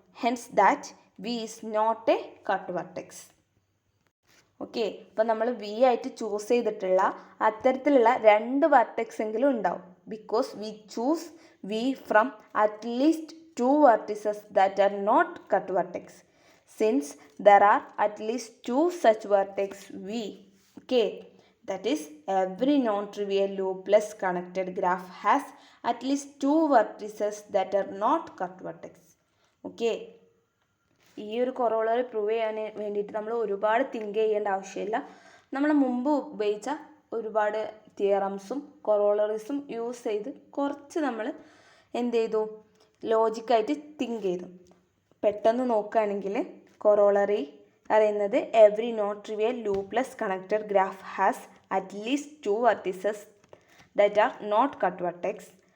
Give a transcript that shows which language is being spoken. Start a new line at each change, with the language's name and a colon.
English: Hence that v is not a cut vertex.
Malayalam: Okay, അപ്പോൾ നമ്മൾ V ആയിട്ട് choose ചെയ്തിട്ടുള്ള അത്തരത്തിലുള്ള 2 വെർട്ടെക്സ് എങ്കിലും ഉണ്ടാവും.
English: Because v choose v from at least 2 vertices that are not cut vertex. Since there are at least 2 such vertex V, okay, that is every non-trivial loop-less connected graph has at least 2 vertices that are not cut vertex.
Malayalam: Okay, ഈ ഒരു corollary prove ചെയ്യാൻ വേണ്ടിയിട്ട് നമ്മൾ ഒരുപാട് think ചെയ്യേണ്ട ആവശ്യമില്ല. നമ്മൾ മുമ്പ് ഉപയോഗിച്ച ഒരുപാട് തിയറംസും കൊറോളറീസും യൂസ് ചെയ്ത് കുറച്ച് നമ്മൾ എന്ത് ചെയ്തു? ലോജിക്കായിട്ട് തിങ്ക് ചെയ്തു. പെട്ടെന്ന് നോക്കുകയാണെങ്കിൽ കൊറോളറി പറയുന്നത്
English: Every not trivial loopless connected graph has at least 2 vertices that are not cut vertex.